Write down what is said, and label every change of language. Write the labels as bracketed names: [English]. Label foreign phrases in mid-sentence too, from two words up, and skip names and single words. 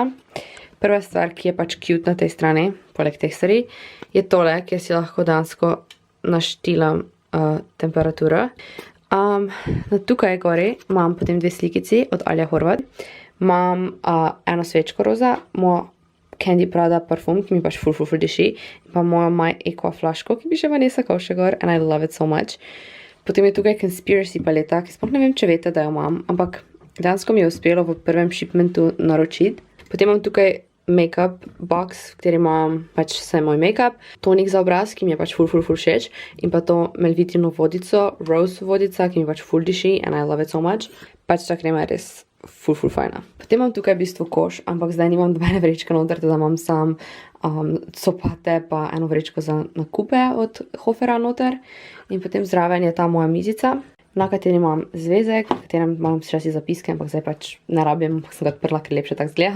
[Slovenian] Prva stvar, ki je pač cute na tej strani, poleg teh stvari, je tole, kjer si lahko dejansko naštilam temperaturo. Na tukaj gori imam potem dve slikici od Alja Horvat. Imam eno svečko roza, mojo Candy Prada parfum, ki mi pač ful diši, in pa mojo My Aqua flaško, ki bi še Vanessa Kovše gor, [English] and I love it so much. [Slovenian] Potem je tukaj Conspiracy paleta, ki sploh ne vem, če veste, da jo imam, ampak dejansko mi je uspelo v prvem shipmentu naročiti. Potem imam tukaj [English] make-up box, [Slovenian] v kateri imam pač vse moj make-up, tonik za obraz, ki mi je pač ful všeč, in pa to Melvitino vodico, rose vodica, ki mi pač ful diši, [English] and I love it so much. [Slovenian] Pač ta krema je res ful fajna. Potem imam tukaj v bistvu koš, ampak zdaj nimam dobene vrečke noter, da imam sam copate pa eno vrečko za nakupe od Hofera noter. In potem zraven je ta moja mizica, na kateri imam zvezek, v katerem imam včasih zapiske, ampak zdaj pač ne rabim, ampak sem ga odprla, ker lepše tak zgleda.